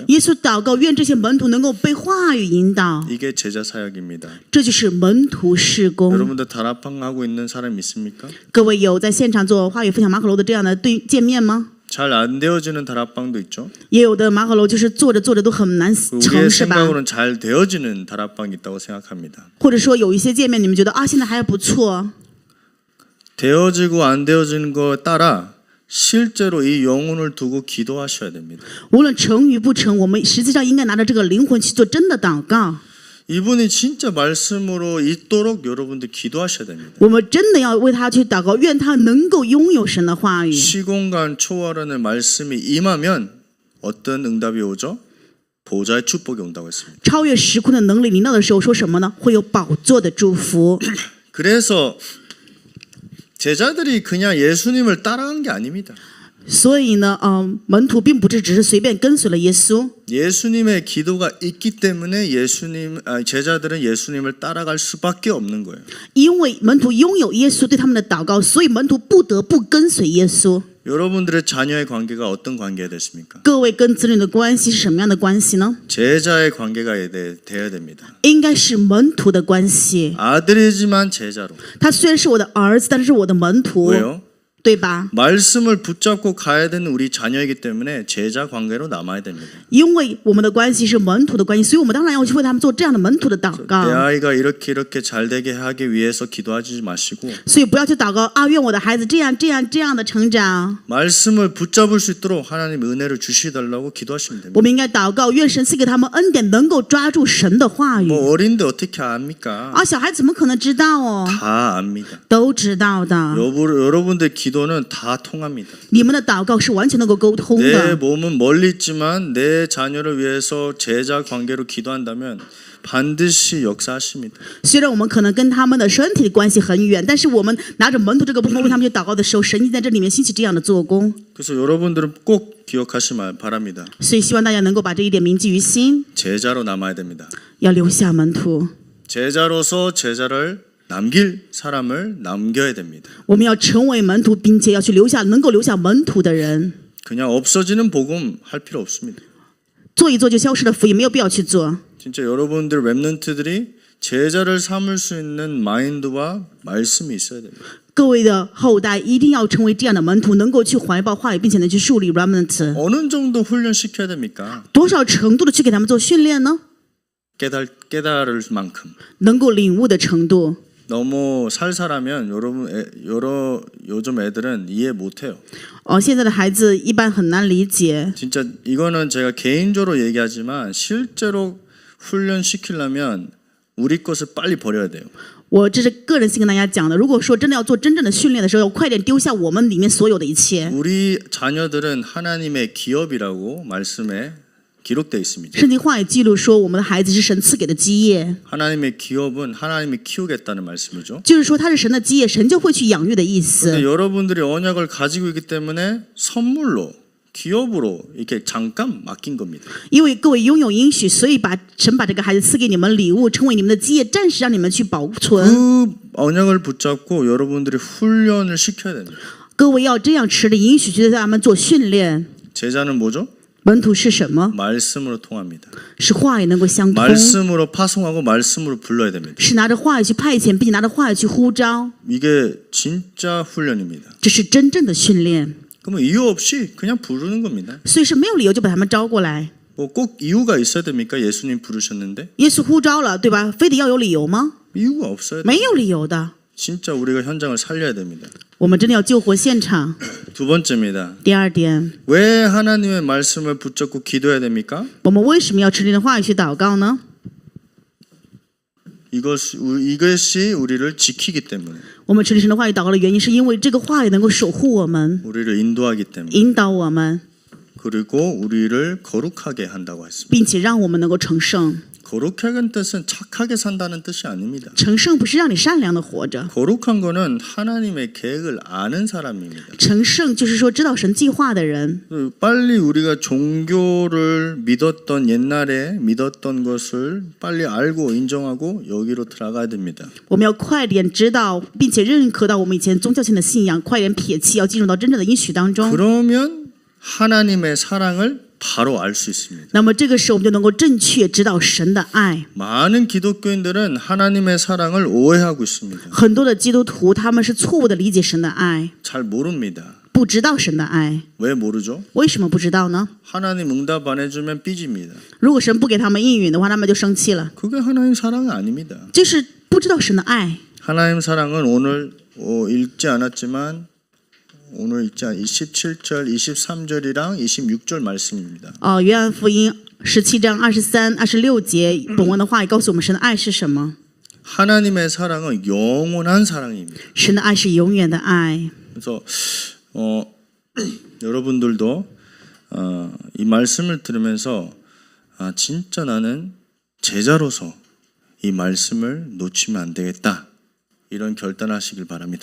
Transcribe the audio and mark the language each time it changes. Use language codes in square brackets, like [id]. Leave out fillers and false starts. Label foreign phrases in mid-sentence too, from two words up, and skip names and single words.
[zh] 耶稣祷告，愿这些门徒能够被话语引导， [ko] 이게 제자 사역입니다. [zh] 这就是门徒事工。 [ko] 여러분들 다락방 하고 있는 사람 있습니까? [zh] 各位有在现场做话语分享马可楼的这样的见面吗？ [ko] 잘 안 되어지는 다락방도 있죠. [zh] 也有的马可楼就是做着做着都很难 [ko] 우리의 [zh] 成，是吧？ [ko] 생각으로는 잘 되어지는 다락방이 있다고 생각합니다. [zh] 或者说有一些见面，你们觉得现在还不错。 [ko] 되어지고 안 되어지는 거 따라 실제로 이 영혼을 두고 기도하셔야 됩니다. [zh] 无论成与不成，我们实际上应该拿着这个灵魂去做真的祷告。 [ko] 이분이 진짜 말씀으로 있도록 여러분들 기도하셔야 됩니다. [zh] 我们真的要为他去祷告，愿他能够拥有神的话语。 [ko] 시공간 초월하는 말씀이 임하면 어떤 응답이 오죠? 보좌의 축복이 온다고 했습니다. [zh] 超越时空的能力临到的时候，说什么呢？会有宝座的祝福。 [ko] 그래서 제자들이 그냥 예수님을 따라간 게 아닙니다. [zh] 所以呢，门徒并不是只是随便跟随了耶稣。 [ko] 예수님의 기도가 있기 때문에 제자들은 예수님을 따라갈 수밖에 없는 거예요. [zh] 因为门徒拥有耶稣对他们的祷告，所以门徒不得不跟随耶稣。 [ko] 여러분들의 자녀의 관계가 어떤 관계가 됐습니까? [zh] 各位跟子女的关系是什么样的关系呢？ [ko] 제자의 관계가 돼야 됩니다. [zh] 应该是门徒的关系。 [ko] 아들이지만 제자로. [zh] 他虽然是我的儿子，但是是我的门徒。 [ko] 왜요? [zh] 对吧？ [ko] 말씀을 붙잡고 가야 되는 우리 자녀이기 때문에 제자 관계로 남아야 됩니다. [zh] 因为我们的关系是门徒的关系，所以我们当然要去为他们做这样的门徒的祷 [ko] 내 [zh] 告。 [ko] 아이가 이렇게 잘 되게 하기 위해서 기도하지 마시고 [zh] 所以不要去祷告啊，愿我的孩子这样的成长。 [ko] 말씀을 붙잡을 수 있도록 하나님 은혜를 주시달라고 기도하시면 [zh] 我 [ko] 됩니다. [zh] 们应该祷告，愿神赐给他们恩典，能够抓住神的话语。 [ko] 뭐 어린데 어떻게 압니까? [zh] 啊，小孩怎么可能知道哦？ [ko] 다 압니다. [zh] 都知道的。 [ko] 여러분들 기도는 다 통합니다. [zh] 你们的祷告是完全能够沟通 [ko] 내 [zh] 的。 [ko] 몸은 멀리 있지만 내 자녀를 위해서 제자 관계로 기도한다면 반드시 역사하십니다. [zh] 虽然我们可能跟他们的身体的关系很远，但是我们拿着门徒这个部分为他们去祷告的时候，神已经在这里面兴起这样的做工。 [ko] 그래서 여러분들은 꼭 기억하시길 바랍니다. [zh] 所以希望大家能够把这一点铭记于心， [ko] 제자로 남아야 됩니다. [zh] 要留下门徒。 [ko] 제자로서 제자를 남길 사람을 남겨야 됩니다. [zh] 我们要成为门徒，并且要去能够留下门徒的人。 [ko] 그냥 없어지는 복음 할 필요 없습니다. [zh] 做一做就消失的福音没有必要去做。 [ko] 진짜 여러분들 랩런트들이 제자를 삼을 수 있는 마인드와 말씀이 있어야 됩니다. [zh] 各位的后代一定要成为这样的门徒，能够去怀抱话语，并且能去树立 remnant。 [ko] 어느 정도 훈련시켜야 됩니까? [zh] 多少程度的去给他们做训练呢？ [ko] 깨달을 만큼. [zh] 能够领悟的程度。 [ko] 너무 살살하면 요즘 애들은 이해 못해요. [zh] 现在的孩子一般很难理解。 [ko] 진짜 이거는 제가 개인적으로 얘기하지만 실제로 훈련시키려면 우리 것을 빨리 버려야 돼요. [zh] 我这是个人性跟大家讲的。如果说真的要做真正的训练的时候，要快点丢下我们里面所有的一切。 [ko] 우리 자녀들은 하나님의 기업이라고 말씀에 기록되어 있습니다. [zh] 圣经话语记录说，我们的孩子是神赐给的基业， [ko] 하나님의 기업은 하나님이 키우겠다는 말씀이죠. [zh] 就是说他是神的基业，神就会去养育的意 [ko] 근데 [zh] 思。 [ko] 여러분들이 언약을 가지고 있기 때문에 선물로 기업으로 이렇게 잠깐 맡긴 겁니다. [zh] 因为各位拥有应许，所以神把这个孩子赐给你们礼物，成为你们的基业，暂时让你们去保存。 [ko] 그 언약을 붙잡고 여러분들이 훈련을 시켜야 됩니다. [zh] 各位要这样持着应许，去对他们做训练。 [ko] 제자는 뭐죠? [zh] 门徒是什么？ [ko] 말씀으로 통합니다. [zh] 是话语能够相通， [ko] 말씀으로 파송하고 말씀으로 불러야 됩니다. [zh] 是拿着话语去派遣，并且拿着话语去呼召， [ko] 이게 진짜 훈련입니다. [zh] 这是真正的训练。 [ko] 그러면 이유 없이 그냥 부르는 겁니다. [zh] 所以是没有理由就把他们招过来。 [ko] 뭐 꼭 이유가 있어야 됩니까? 예수님 부르셨는데 [zh] 耶稣呼召了，对吧？非得要有理由吗？ [ko] 이유가 없어야 돼요. [zh] 没有理由的。 [ko] 진짜 우리가 현장을 살려야 됩니다. [zh] 我们真的要救活现场。 [ko] 두 번째입니다. [zh] 第二点， [ko] 왜 하나님의 말씀을 붙잡고 기도해야 됩니까? [zh] 我们为什么要持灵的话语去祷告呢？ [ko] 이것이 우리를 지키기 때문에, [zh] 我们持灵神的话语祷告的原因，是因为这个话语能够守护我们， [ko] 우리를 인도하기 때문에, [zh] 引导我们， [ko] 그리고 우리를 거룩하게 한다고 했습니다. [zh] 并且让我们能够成圣。 [ko] 거룩하다는 뜻은 착하게 산다는 뜻이 아닙니다. [zh] 成圣不是让你善良的活着， [ko] 거룩한 거는 하나님의 계획을 아는 사람입니다. [zh] 成圣就是说知道神计划的人。 [ko] 빨리 우리가 종교를 믿었던 옛날에 믿었던 것을 빨리 알고 인정하고 여기로 들어가야 됩니다. [zh] 我们要快点知道，并且认可到我们以前宗教性的信仰，快点撇弃，要进入到真正的应许当中。 [ko] 그러면 하나님의 사랑을 바로 알 수 있습니다. [zh] 那么这个时候，我们就能够正确知道神的爱。 [ko] 많은 기독교인들은 하나님의 사랑을 오해하고 있습니다. [zh] 很多的基督徒他们是错误的理解神的爱， [ko] 잘 모릅니다. [zh] 不知道神的爱。 [ko] 왜 모르죠? [zh] 为什么不知道呢？ [ko] 하나님 응답 안 해주면 삐집니다. [zh] 如果神不给他们应允的话，他们就生气了， [ko] 그게 하나님 사랑이 아닙니다. [zh] 就是不知道神的爱。 [ko] 하나님 사랑은 오늘 읽지 않았지만 오늘 읽지 않 27절, 23절이랑 26절 말씀입니다. [zh] 约翰福音17章23、26节，本文的话也告诉我们神的爱是什么。 [ko] 하나님의 사랑은 영원한 사랑입니다. [zh] 神的爱是永远的爱。 [ko] 그래서 여러분들도 이 말씀을 들으면서 진짜 나는 제자로서 이 말씀을 놓치면 안 되겠다. 이런 결단하시길 바랍니다.